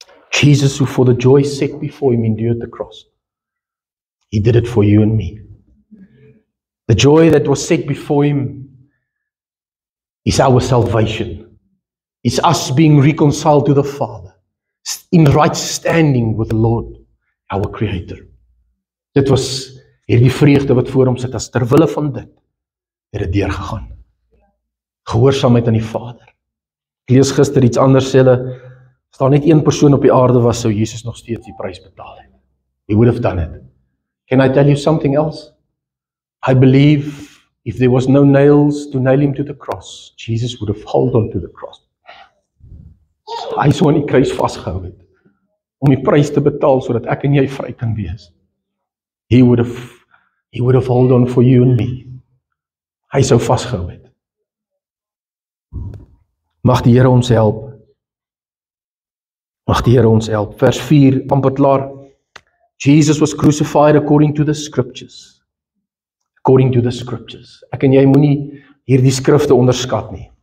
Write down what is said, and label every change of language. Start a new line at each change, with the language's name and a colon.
English: Jesus, who for the joy set before him endured the cross. He did it for you and me. The joy that was set before him is our salvation. It's us being reconciled to the Father, in right standing with the Lord, our Creator.
Afrikaans: Dit was hierdie vreugde wat voor hom sit, as terwille van dit, het dit deurgegaan. Gehoorsaamheid aan die Vader. Ek lees gister iets anders, sê hulle, as daar net een persoon op die aarde was, sou Jesus nog steeds die prys betaal het.
English: He would have done it. Can I tell you something else? I believe if there was no nails to nail him to the cross, Jesus would have held on to the cross.
Afrikaans: Hy sou aan die kruis vasgehou het, om die prys te betaal, sodat ek en jy vry kan wees.
English: He would have held on for you and me.
Afrikaans: Hy sou vasgehou het. Mag die Here ons help. Mag die Here ons help. Vers 4, amper klaar.
English: Jesus was crucified according to the scriptures. According to the scriptures.
Afrikaans: Ek en jy moenie hierdie skrifte onderskat nie.